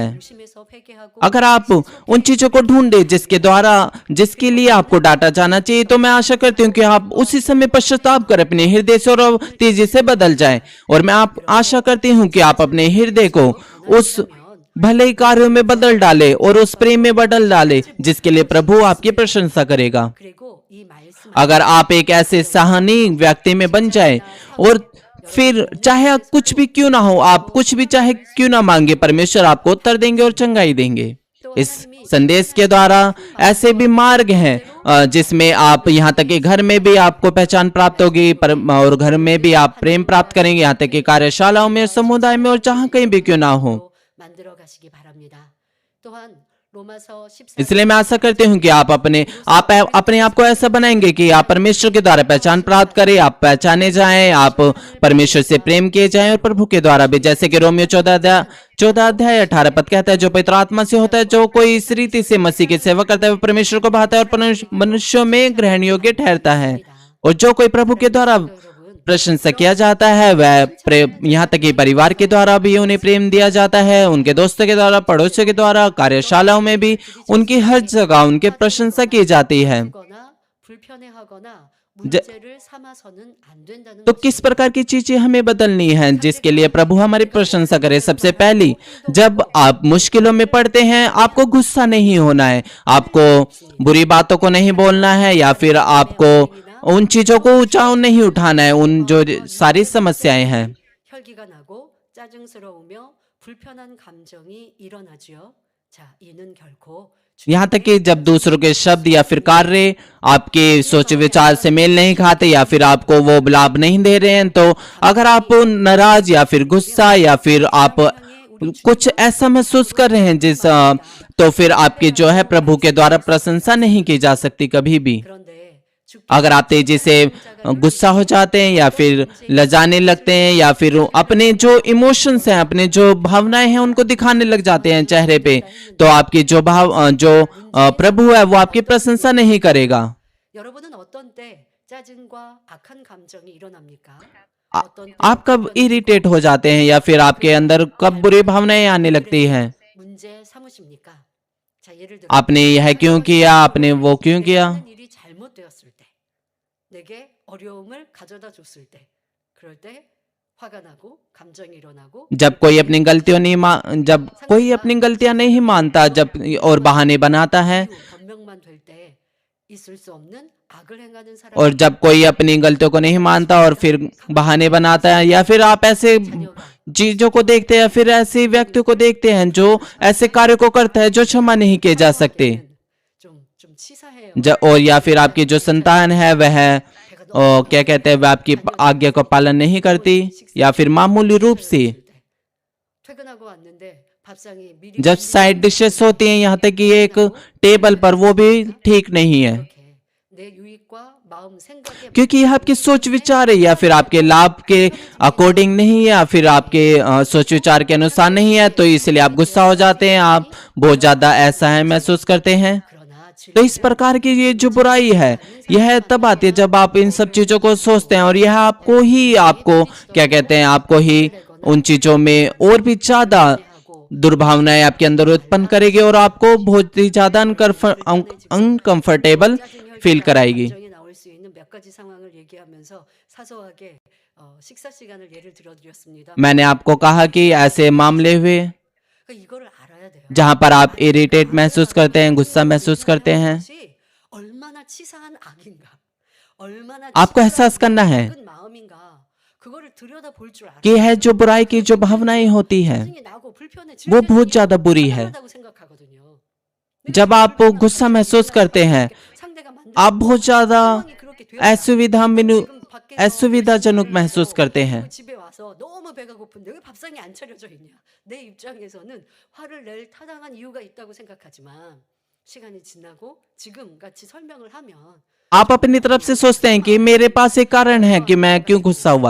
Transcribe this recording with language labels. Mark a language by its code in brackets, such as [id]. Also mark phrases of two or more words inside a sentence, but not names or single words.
[hi] अगर आप उन चीजों को ढूंढे जिसके लिए आपको डांटा जाना चाहिए, तो मैं आशा करती हूँ कि आप उसी समय पश्चाताप कर अपने हृदय से और तेजी से बदल जाएं। और मैं आशा करती हूँ कि आप अपने हृदय को उस भले ही कार्यों में बदल डाले और उस प्रेम में बदल डाले जिसके लिए प्रभु आपकी प्रशंसा करेगा। [ko] 그리고 이 말씀 [hi] अगर आप एक ऐसे सहनीय व्यक्ति में बन जाए और फिर चाहे कुछ भी क्यों ना हो, आप कुछ भी चाहे क्यों ना मांगे, परमेश्वर आपको उत्तर देंगे और चंगाई देंगे। इस संदेश के द्वारा ऐसे भी मार्ग हैं जिसमें आप यहाँ तक कि घर में भी आपको पहचान प्राप्त होगी और घर में भी आप प्रेम प्राप्त करेंगे, यहाँ तक कि कार्यशालाओं में, समुदाय में और जहाँ कहीं भी क्यों ना हो। [ko] 만들어 가시기 바랍니다. 또한 로마서 14장 [hi] इसलिए मैं आशा करती हूँ कि आप अपने आप को ऐसा बनाएंगे कि आप परमेश्वर के द्वारा पहचान प्राप्त करें, आप पहचाने जाएं, आप परमेश्वर से प्रेम किए जाएं और प्रभु के द्वारा भी, जैसे कि रोमियो 14 अध्याय 18 पद कहता है, जो पवित्र आत्मा से होता है, जो कोई इस रीति से मसीह की सेवा करता है, वो परमेश्वर को भाता है और मनुष्यों में ग्रहण योग्य ठहरता है। और जो कोई प्रभु के द्वारा प्रशंसा किया जाता है वह यहाँ तक कि परिवार के द्वारा भी उन्हें प्रेम दिया जाता है, उनके दोस्तों के द्वारा, पड़ोसियों के द्वारा, कार्यशालाओं में भी उनकी हर जगह उनकी प्रशंसा की जाती है। [ko] 거나 불편해하거나 문제를 삼아서는 안 된다는 [hi] तो किस प्रकार की चीजें हमें बदलनी है जिसके लिए प्रभु हमारी प्रशंसा करे? सबसे पहली, जब आप मुश्किलों में पड़ते हैं आपको गुस्सा नहीं होना है, आपको बुरी बातों को नहीं बोलना है, या फिर आपको उन चीजों को ऊंचा नहीं उठाना है, उन जो सारी समस्याएं हैं। [ko] 혈기가 나고 짜증스러우며 불편한 감정이 일어나지요. 자, 이는 결코 [hi] यहाँ तक कि जब दूसरों के शब्द या फिर कार्य आपके सोच विचार से मेल नहीं खाते या फिर आपको वो लाभ नहीं दे रहे हैं, तो अगर आप नाराज या फिर गुस्सा या फिर आप कुछ ऐसा महसूस कर रहे हैं तो फिर आपकी जो है प्रभु के द्वारा प्रशंसा नहीं की जा सकती कभी भी। [ko] 그런데 [hi] अगर आप तेजी से गुस्सा हो जाते हैं या फिर लजाने लगते हैं या फिर अपने जो इमोशंस हैं, अपने जो भावनाएं हैं उनको दिखाने लग जाते हैं चेहरे पे, तो आपकी जो प्रभु है वो आपकी प्रशंसा नहीं करेगा। [ko] 여러분은 어떤 때 짜증과 악한 감정이 일어납니까? आ- 어떤 때 [hi] आप कब इरिटेट हो जाते हैं या फिर आपके अंदर कब बुरी भावनाएं आने लगती हैं? [ko] 문제 삼으십니까? 자, 예를 들어 [hi] आपने यह क्यों किया, आपने वो क्यों किया? [ko] 하는 일이 잘못되었을 때, 내게 어려움을 가져다 줬을 때, 그럴 때 화가 나고 감정이 일어나고 [hi] जब कोई अपनी जब कोई अपनी गलतियां नहीं मानता और बहाने बनाता है, [ko] 변명만 될 때 있을 수 없는 악을 행하는 사람 [hi] और जब कोई अपनी गलतियों को नहीं मानता और फिर बहाने बनाता है, या फिर आप ऐसे चीजों को देखते हैं या फिर ऐसे व्यक्तियों को देखते हैं जो ऐसे कार्य को करता है जो क्षमा नहीं किए जा सकते, [ko] 좀 치사해요. [hi] और या फिर आपकी जो संतान है वह क्या कहते हैं, वह आपकी आज्ञा का पालन नहीं करती, या फिर मामूली रूप से [ko] 퇴근하고 왔는데 밥상이 미리 [hi] जब [en] side dishes [hi] होती हैं, यहाँ तक कि एक टेबल पर, वो भी ठीक नहीं है, [ko] 이렇게 내 유익과 마음 생각에 [hi] क्योंकि यह आपके सोच विचार है या फिर आपके लाभ के अकॉर्डिंग नहीं है या फिर आपके सोच विचार के अनुसार नहीं है, तो इसलिए आप गुस्सा हो जाते हैं, आप बहुत ज्यादा ऐसा है महसूस करते हैं। [ko] 그러나 [hi] तो इस प्रकार की ये जो बुराई है यह तब आती है जब आप इन सब चीजों को सोचते हैं, और यह आपको क्या कहते हैं, आपको ही उन चीजों में और भी ज्यादा दुर्भावनाएं आपके अंदर उत्पन्न करेगी और आपको बहुत ही ज्यादा [en] uncomfortable feel [hi] कराएगी। [ko] 감정이 나올 수 있는 몇 가지 상황을 얘기하면서 사소하게 식사 시간을 예를 들어드렸습니다. [hi] मैंने आपको कहा कि ऐसे मामले हुए [ko] 그러니까 이거를 알아야 돼요. [hi] जहां पर आप इरिटेट महसूस करते हैं, गुस्सा महसूस करते हैं, [ko] 것이 얼마나 치사한 악인가, 얼마나 [hi] आपको एहसास करना है [ko] 작은 마음인가, 그거를 들여다 볼 줄 알아요. [hi] कि यह जो बुराई की जो भावनाएं होती है [ko] 짜증이 나고 불편해 [hi] वो बहुत ज्यादा बुरी है। [ko] 다고 생각하거든요. [hi] जब आप गुस्सा महसूस करते हैं, [ko] 상대가 만든 [hi] आप बहुत ज्यादा [ko] 상황이 그렇게 되었다. [hi] असुविधाजनक [ko] 지금 밖에서 [hi] असुविधाजनक महसूस करते हैं। [ko] 그리고 집에 와서 너무 배가 고픈데 왜 밥상이 안 차려져 있냐? 내 입장에서는 화를 낼 타당한 이유가 있다고 생각하지만 시간이 지나고 지금 같이 설명을 하면 [hi] आप अपनी तरफ से सोचते हैं कि मेरे पास एक कारण है कि मैं क्यों गुस्सा हुआ,